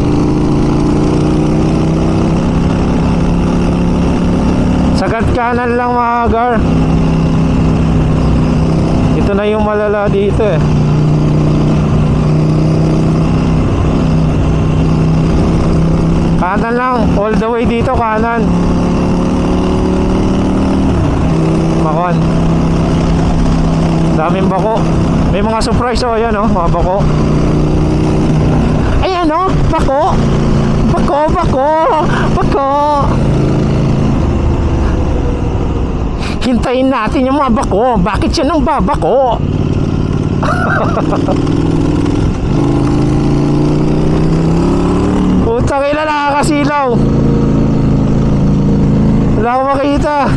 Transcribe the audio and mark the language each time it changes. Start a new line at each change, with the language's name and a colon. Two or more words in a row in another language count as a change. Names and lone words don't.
Filipino: Sagad kanan lang mga Gar. Ito na yung malala dito eh. Kanan lang,
English: all the way
Filipino: dito kanan. Makon. Daming bako. May mga surprise oh, ayan oh, mga bako. Ayan oh, bako. Bako, bako, bako. Hintayin natin yung mga bako. Bakit siya nang babako? Putang ina, nakakasilaw. Wala akong makita.